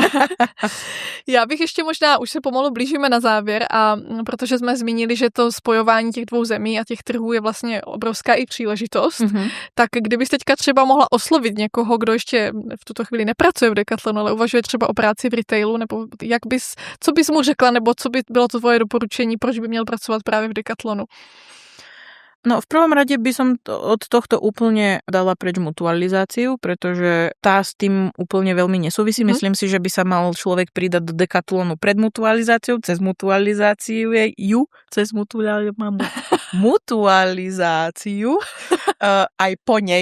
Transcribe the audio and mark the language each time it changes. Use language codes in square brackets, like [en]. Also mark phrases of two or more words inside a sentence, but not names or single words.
[cs] Já bych ještě možná, už se pomalu blížíme na závěr a protože jsme zmínili, že to spojování těch dvou zemí a těch trhů je vlastně obrovská i příležitost, tak kdybys teďka třeba mohla oslovit někoho, kdo ještě v tuto chvíli nepracuje v Decathlonu, ale uvažuje třeba o práci v retailu, nebo co bys mu řekla, nebo co by bylo to tvoje doporučení, proč by měl pracovat právě v Decathlonu? [sk] No v prvom rade by som od tohto úplne dala preč mutualizáciu, pretože tá s tým úplne veľmi nesúvisí. Myslím si, že by sa mal človek pridať do Decathlonu pred mutualizáciou, cez mutualizáciu, aj po nej.